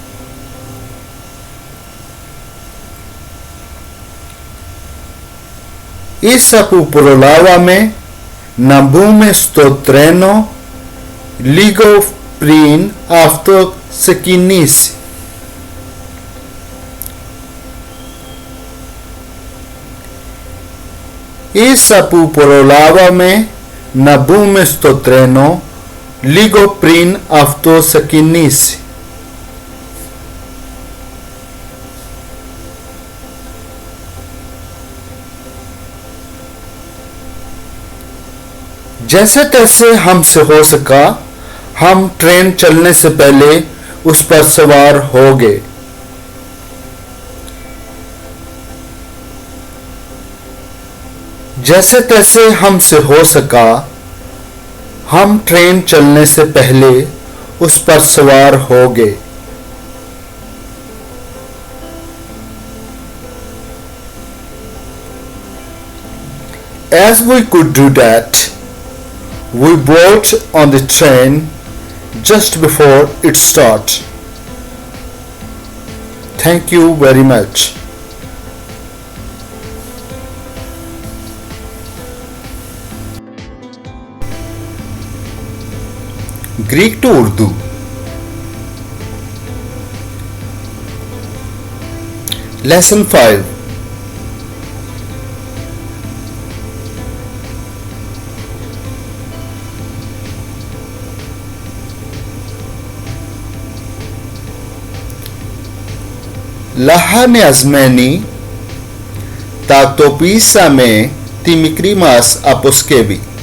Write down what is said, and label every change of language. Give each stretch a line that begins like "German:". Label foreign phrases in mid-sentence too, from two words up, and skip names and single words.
Greek: Ίσα που προλάβαμε να μπούμε στο τρένο λίγο πριν αυτό ξεκινήσει. Ίσα που προλάβαμε να μπούμε στο τρένο λίγο πριν αυτό ξεκινήσει.
Urdu: جیسے تیسے ہم سے ہو سکا ہم ٹرین چلنے سے پہلے اس پر سوار ہو گئے. جیسے تیسے ہم سے ہو سکا ہم ٹرین چلنے سے پہلے اس پر سوار ہو گئے.
English: As we could do that, we board on the train just before it starts. Thank you very much. Greek to Urdu Lesson 5 Lahan Asmeni Tatopisame Timikrimas Aposkevi.